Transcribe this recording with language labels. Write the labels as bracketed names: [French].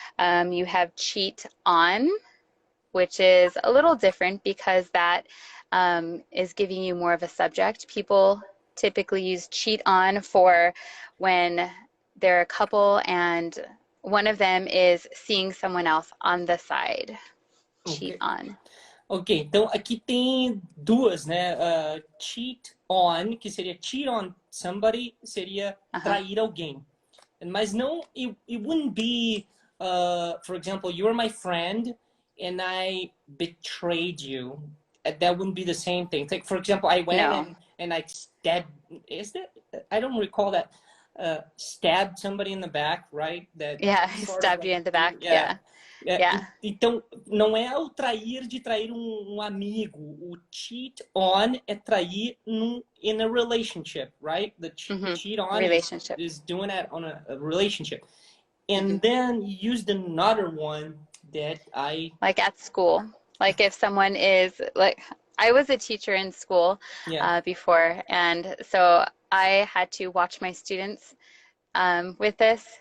[English] You have cheat on, which is a little different because that is giving you more of a subject. People typically use cheat on for when they're a couple and one of them is seeing someone else on the side. Cheat on. [Portuguese] Ok, então aqui tem duas, né? Cheat on, que seria [English] cheat on somebody, [Portuguese] seria trair alguém. Mas não, [English] it wouldn't be, for example, you're my friend and I betrayed you. That wouldn't be the same thing. Like, for example, I went and I stabbed, I don't recall that, stabbed somebody in the back, right? That stabbed you in the back, [Portuguese] Então, não é o trair de trair um amigo. O cheat on é trair [English] in a relationship, right? The cheat on is doing that on a relationship. And then you used another one that like at school. Like if someone is, like, I was a teacher in school before, and so I had to watch my students with this.